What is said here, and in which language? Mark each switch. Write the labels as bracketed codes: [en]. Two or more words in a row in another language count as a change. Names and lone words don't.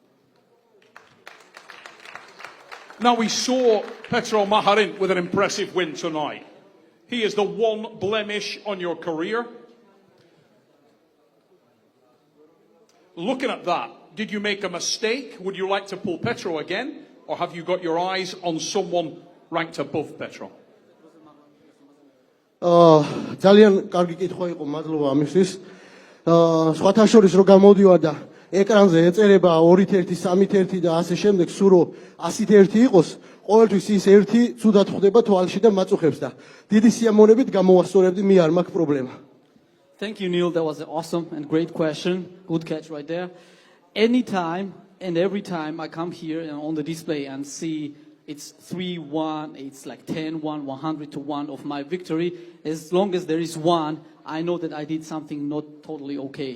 [en] Now we saw Petro Maharin with an impressive win tonight. He is the one blemish on your career. Looking at that, did you make a mistake? Would you like to pull Petro again? Or have you got your eyes on someone ranked above Petro? [ka] ძალიან კარგი კითხვა იყო, მადლობა ამისთვის. სხვათა შორის რო გამოდივარ და ეკრანზე ეწერება 2-1, 3-1 და ასე შემდეგ, სულ რო 100-1 იყოს, ყოველთვის ის ერთი ცუდად ხვდება თვალში და მაწუხებს და დიდი სიამოვნებით გამოვასწორებდი, მე არ მაქვს პრობლემა. [en] Thank you, Neil. That was an awesome and great question. Good catch right there. Anytime and every time I come here and on the display and see it's 3-1, it's like 10-1, 100-1 of my victory, as long as there is one, I know that I did something not totally okay.